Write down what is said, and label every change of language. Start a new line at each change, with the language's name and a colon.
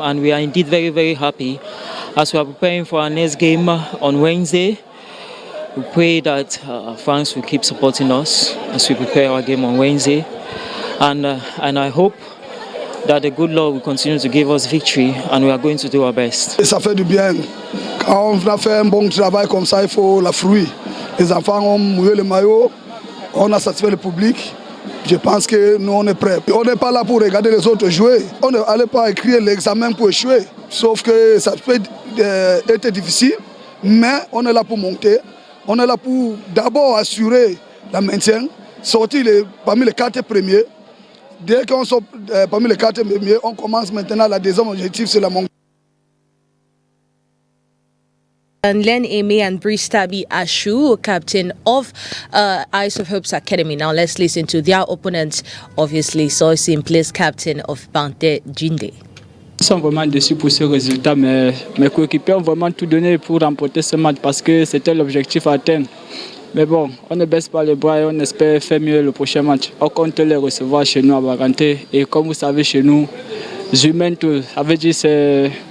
English: And we are indeed very, very happy as we are preparing for our next game on Wednesday. We pray that France will keep supporting us as we prepare our game on Wednesday. And I hope that the good Lord will continue to give us victory, and we are going to do our best.
French: Et ça fait du bien. Quand on a fait un bon travail comme ça, il faut la fruit. Les enfants ont mouillé le maillot, on a satisfait le public. Je pense que nous, on est prêts. On n'est pas là pour regarder les autres jouer. On n'allait pas écrire l'examen pour échouer. Sauf que ça peut être difficile, mais on est là pour monter. On est là pour d'abord assurer la maintien, sortir parmi les 4 premiers. Dès qu'on sort parmi les 4 premiers, on commence maintenant la deuxième objectif, c'est la montée.
English: And Len Eme and Brice Tabi Ashu, captain of Eyes of Hope's Academy. Now let's listen to their opponents, obviously So Simply's captain of Bante Djindé.
French: Nous sommes vraiment déçus pour ce résultat, mais mes coéquipiers ont vraiment tout donné pour remporter ce match parce que c'était l'objectif à atteindre. Mais bon, on ne baisse pas les bras et on espère faire mieux le prochain match. On compte les recevoir chez nous à Baganté. Et comme vous savez, chez nous, Zumentou, ça veut dire c'est...